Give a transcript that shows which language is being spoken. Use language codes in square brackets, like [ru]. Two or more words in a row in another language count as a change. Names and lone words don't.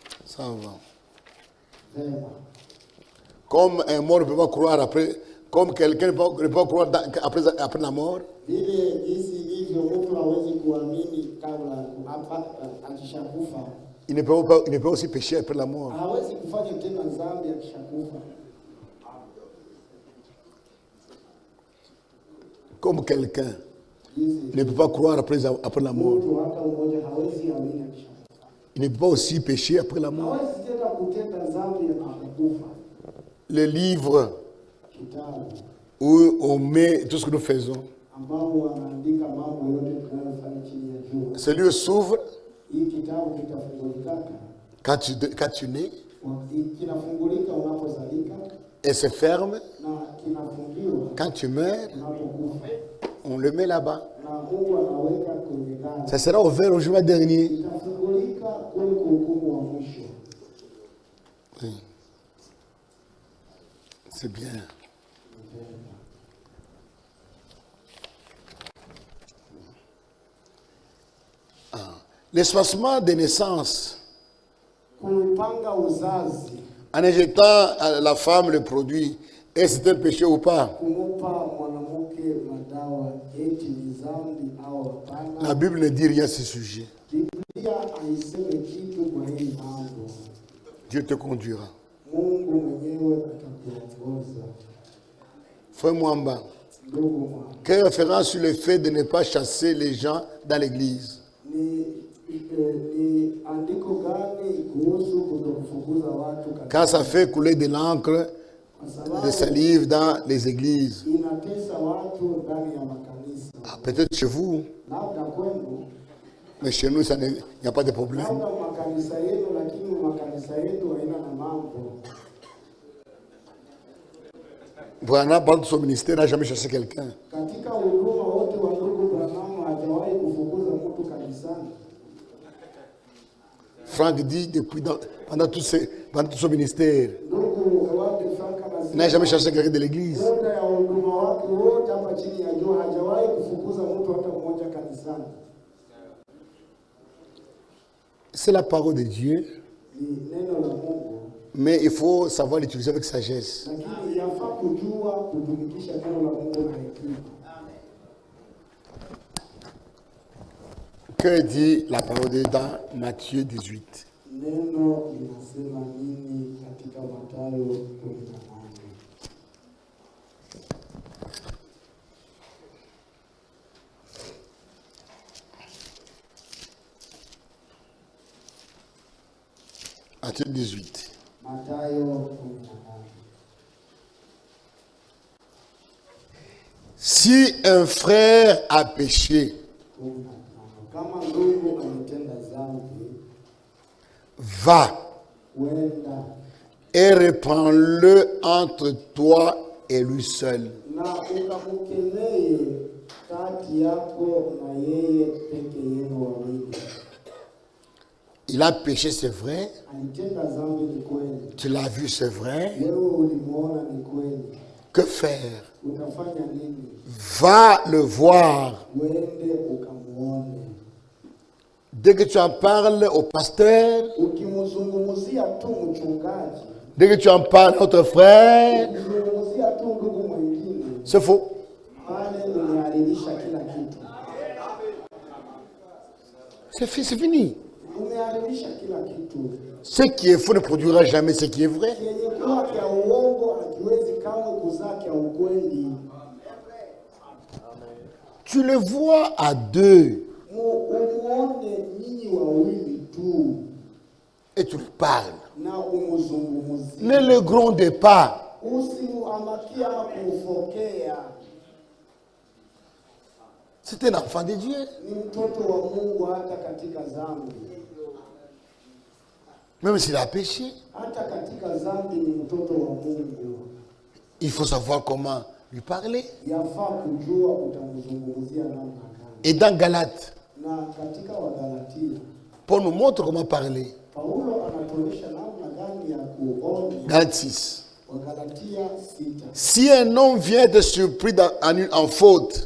[fr] Ça va. [sw] Vema. [fr] Comme un mort ne peut pas croire après, comme quelqu'un ne peut pas croire après la mort, [sw] Vile jinsi hivyo mtu hawezi kuamini kabla akishakufa. [fr] il ne peut aussi pécher après la mort. [sw] Hawezi kufanya tena dhambi akishakufa. [fr] Comme quelqu'un ne peut pas croire après la mort, [sw] Mtu hata mmoja hawezi amini akishakufa. [fr] il ne peut pas aussi pécher après la mort. [sw] Hawezi tena kutenda dhambi akishakufa. [fr] Le livre [sw] Kitabu [fr] où on met tout ce que nous faisons, [sw] ambao wanaandika mambo yote tunayofanya chini ya jua. [fr] ce livre s'ouvre [sw] Hii kitabu kitafungulika [fr] quand tu nais [sw] kinafungulika unapozalika [fr] et se ferme [sw] na kinafungiwa [fr] quand tu meurs. [sw] unapokufa, [fr] On le met là-bas. [sw] na Mungu anaweka kwenye gari. [fr] Ça sera ouvert au jour dernier. [sw] Itafungulika kule kwa hukumu wa mwisho. [fr] Oui. C'est bien. L'espacement des naissances, [sw] Kupanga uzazi, [fr] en injectant à la femme le produit, est-ce un péché ou pas? [sw] kumupa mwanamke madawa eti ni dhambi au hapana? [fr] La Bible ne dit rien à ce sujet. [sw] Biblia haisemi kitu kwa hili mambo. [fr] Dieu te conduira. [sw] Mungu mwenyewe atakuongoza. [fr] Frère Mwamba, [sw] Ndugu mwanangu, [fr] quelle référence sur le fait de ne pas chasser les gens dans l'église? [sw] ni andiko gani kuhusu kutokufukuza watu [fr] Car ça fait couler de l'encre, [sw] kwa [fr] de [sw] sababu [fr] salive dans les églises. [sw] inatesa watu ndani ya makanisa? [fr] Ah, peut-être chez vous, [sw] Labda kwenu, [fr] mais chez nous, il n'y a pas de problème. [sw] labda makanisa yenu, lakini makanisa yetu haina na mambo. [fr] Branham, pendant son ministère, n'a jamais chassé quelqu'un. [sw] Katika huduma wote wa ndugu Branham hajawahi kufukuza mtu kanisani. [fr] Franck dit, pendant tout son ministère, [sw] Ndugu wake Frank [fr] il n'a jamais chassé quelqu'un de l'église. [sw] muda ya huduma wake wote hapa chini ya jua hajawahi kufukuza mtu hata mmoja kanisani. [fr] C'est la parole de Dieu, [sw] Ni neno la Mungu, [fr] mais il faut savoir l'utiliser avec sagesse. [sw] lakini yafaa kujua kutumikisha neno la Mungu na hekima. [fr] Que dit la parole de Dieu dans Matthieu 18? [sw] Neno linasema nini katika Mathayo 18? [fr] Matthieu 18. [sw] Mathayo 18. [fr] Si un frère a péché, 15. [sw] Kama ndugu ametenda dhambi, [fr] va [sw] wenda [fr] et reprends-le entre toi et lui seul. [sw] na ukamkemee kati yako na yeye peke yenu wawili. [fr] Il a péché, c'est vrai. [sw] Alitenda dhambi, ni kweli. [fr] Tu l'as vu, c'est vrai. [sw] Wewe ulimuona, ni kweli. [fr] Que faire? [sw] Utafanya nini? [fr] Va le voir. [sw] Wende ukamuone. [fr] Dès que tu en parles au pasteur, [sw] Ukimzungumzia tu mchungaji, [fr] dès que tu en parles à notre frère, [sw] ukimzungumzia tu ndugu mwingine, [fr] c'est faux. [sw] pale umeharirisha kila kitu. [fr] C'est fini. [sw] Umeharirisha kila kitu. [fr] Ce qui est faux ne produira jamais ce qui est vrai. [sw] Yenye kuwa kya uongo hakiwezi kamwe kuzaa kya ukweli. [fr] Tu le vois à deux [sw] Umuone nyinyi wawili tu [fr] et tu lui parles. [sw] na umuzungumzie. [fr] Ne le gronde pas. [sw] Usimuamakia ama kumfokea. [fr] C'est un enfant de Dieu. [sw] Ni mtoto wa Mungu hata katika dhambi. [fr] Même s'il a péché, [sw] Hata katika dhambi ni mtoto wa Mungu. [fr] il faut savoir comment lui parler. [sw] Yafaa kujua utamzungumzia namna gani. [fr] Et dans Galates, [sw] Na katika Wagalatia, [fr] Paul nous montre comment parler. [sw] Paulo anatuonyesha namna gani ya kuonya. [fr] Galates 6. [sw] Wagalatia 6. [fr] Si un homme vient être surpris en faute,